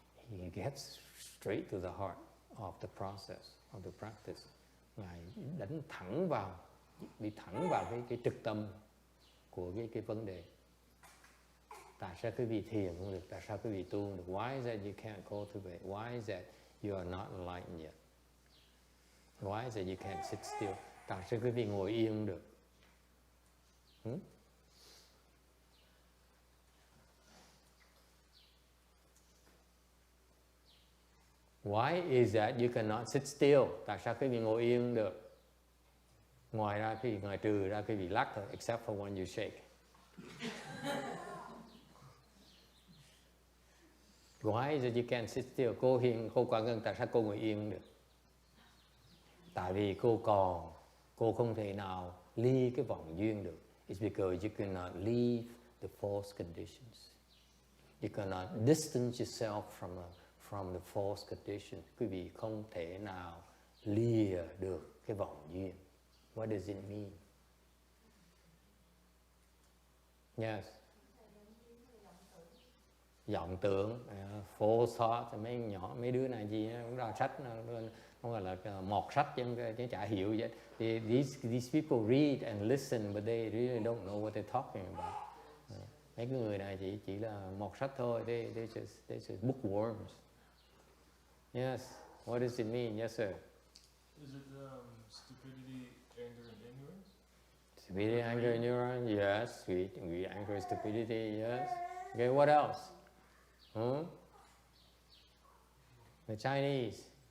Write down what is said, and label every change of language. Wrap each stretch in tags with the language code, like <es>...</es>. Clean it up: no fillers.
<en>He gets straight to the heart of the process, of the practice.</en> <vi>Ngài đánh thẳng vào, đi thẳng vào cái trực tâm của cái vấn đề. Tại sao quý vị thiền không được? Tại sao quý vị tu không được?</vi> <en>Why is that you can't cultivate? Why is that you are not enlightened yet? Why is that you can't sit still?</en> <vi>Tại sao quý vị ngồi yên không được?</vi> <en>Why is that you cannot sit still?</en> <vi>Tại sao quý vị ngồi yên không được? Ngoài trừ ra quý vị lắc thôi,</vi> <en>except for when you shake. Why is it you can't sit still?</en> <vi>Cô Quang Ngân, tại sao cô ngồi yên không được? Tại vì cô không thể nào ly cái vòng duyên được.</vi> <en>It's because you cannot leave the false conditions. You cannot distance yourself from the false conditions.</en> <vi>Quý vị không thể nào lìa được cái vòng duyên.</vi> <en>What does it mean? Yes.</en> <vi>Vọng tưởng,</vi> <en>false thought,</en> <vi>mấy đứa này gì cũng ra sách, nó gọi là mọt sách chứ chả hiểu vậy.</vi> <en>These people read and listen, but they really don't know what they're talking about.</en> <vi>Mấy cái người này chỉ là mọt sách thôi,</vi> <en>they're just bookworms. Yes, what does it mean? Yes, sir. Is it stupidity, anger, and ignorance? Stupidity, anger, ignorance, yes. Greed, anger, stupidity, yes. Okay, what else? The Chinese.</en>